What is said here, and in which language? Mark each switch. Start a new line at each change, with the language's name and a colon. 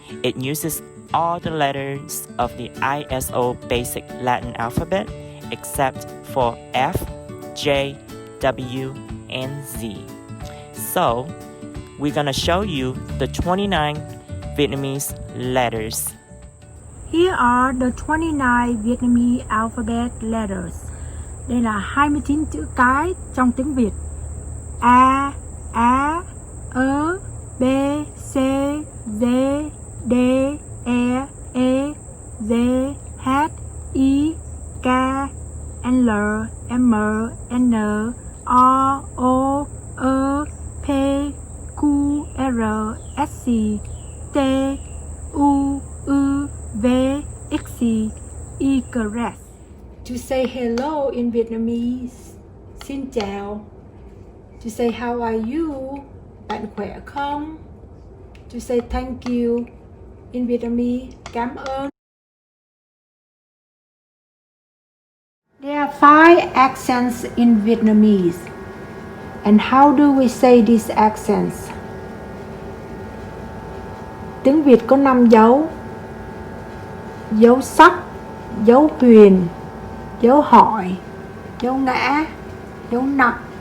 English: It uses all the letters of the ISO basic Latin alphabet except for F, J, W, and Z. So, we're gonna show you the 29 Vietnamese letters. Here are the 29 Vietnamese alphabet letters.
Vietnamese: Đây là 29 chữ cái trong tiếng Việt. A, ơ, B, C, D, D, E, Z, H, I, K, L, M, N, O, P, Q, R, S, T, U, V, X, Y.
English: To say hello in Vietnamese, xin chào. To say how are you, bạn khỏe không? To say thank you in Vietnamese, cảm ơn. There are 5 accents in Vietnamese. And how do we say these accents?
Vietnamese: Tiếng Việt có 5 dấu. Dấu sắc, dấu huyền, dấu hỏi, dấu ngã, dấu nặng.